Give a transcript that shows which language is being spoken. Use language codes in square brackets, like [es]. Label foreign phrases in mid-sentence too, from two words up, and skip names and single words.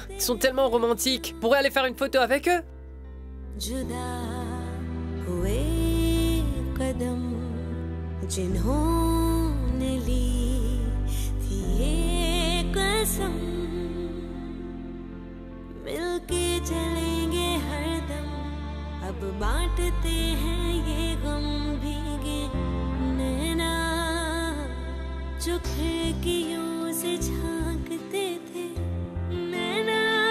[fr] Ils sont tellement romantiques. Pourrais aller faire une photo avec eux? [hi] जुदा हुए कदम जिन्होंने ली थी ये कसम मिलके चलेंगे हरदम अब बांटते हैं ये गम भीगे नैना जो खिड़कियों से झांकते थे नैना